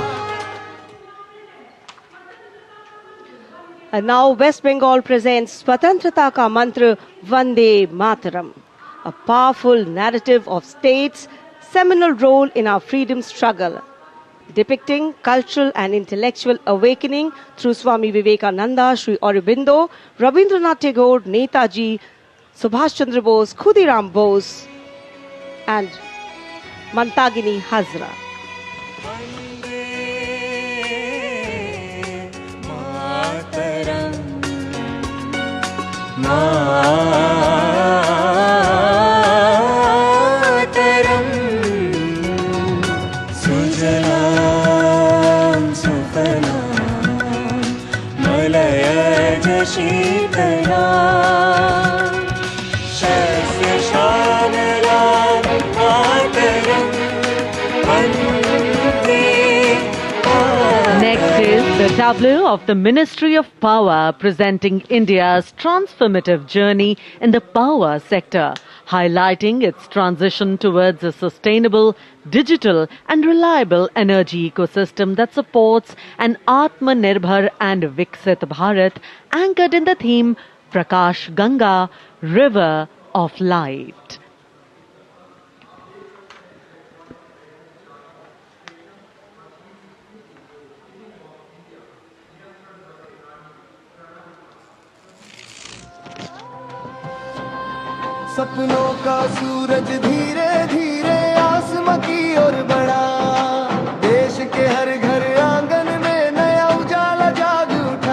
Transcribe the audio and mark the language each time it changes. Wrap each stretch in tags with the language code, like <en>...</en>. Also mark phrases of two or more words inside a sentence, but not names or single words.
<en>And now West Bengal presents Swatantrata Ka Mantra Vande Mataram, a powerful narrative of state's seminal role in our freedom struggle, depicting cultural and intellectual awakening through Swami Vivekananda, Sri Aurobindo, Rabindranath Tagore, Netaji, Subhash Chandra Bose, Khudiram Bose, and Mantagini Hazra.</en> <sa>मातरम सुजलाम सुफलाम मलयज शीतलाम शस्य श्यामलाम मातरम वन्दे।</sa> <en>Next is the tableau of the Ministry of Power presenting India's transformative journey in the power sector, highlighting its transition towards a sustainable, digital and reliable energy ecosystem that supports an Atmanirbhar and Viksit Bharat anchored in the theme Prakash Ganga, River of Light.</en> <hi>सपनों का सूरज धीरे धीरे आसमां की ओर बढ़ा, देश के हर घर आंगन में नया उजाला जाग उठा।</hi>